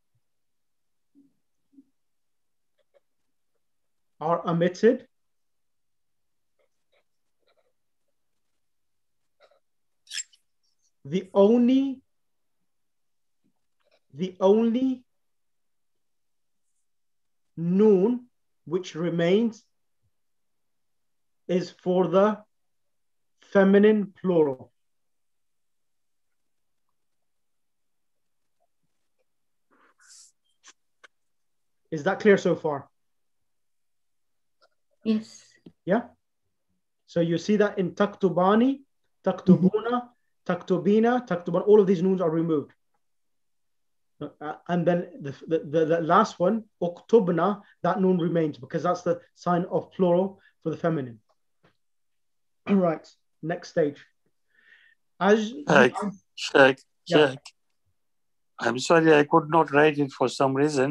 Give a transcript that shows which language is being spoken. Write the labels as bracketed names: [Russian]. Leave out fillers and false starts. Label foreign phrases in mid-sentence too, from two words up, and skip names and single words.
[English] The only noon which remains is for the feminine plural. Is that clear so far? Yes. Yeah. So you see that in taktubani, taktubuna, taktubina, taktuban, all of these noons are removed. And then the last one, uktubna, that noon remains because that's the sign of plural for the feminine. All right, next stage. Sheikh, I'm sorry, I could not write it for some reason.